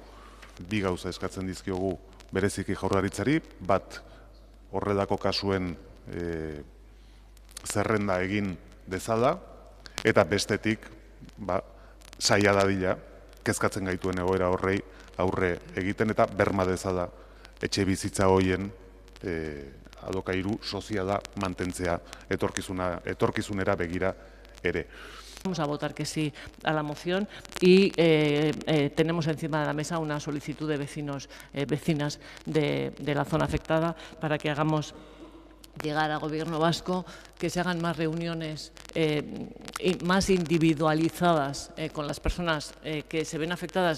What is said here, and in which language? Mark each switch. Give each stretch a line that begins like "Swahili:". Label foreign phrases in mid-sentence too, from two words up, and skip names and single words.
Basque: Bi gauza eskatzen dizkiogu bereziki Jaurlaritzari, bat horrelako kasuen zerrenda egin dezala, eta bestetik, saia dadila, kezkatzen gaituen egoera horrei aurre egiten eta berma dezala etxe bizitza hoien alokairu soziala mantentzea etorkizunera begira ere.
Spanish: Vamos a votar que sí a la moción y tenemos encima de la mesa una solicitud de vecinos, vecinas de la zona afectada para que hagamos llegar al Gobierno vasco, que se hagan más reuniones más individualizadas con las personas que se ven afectadas.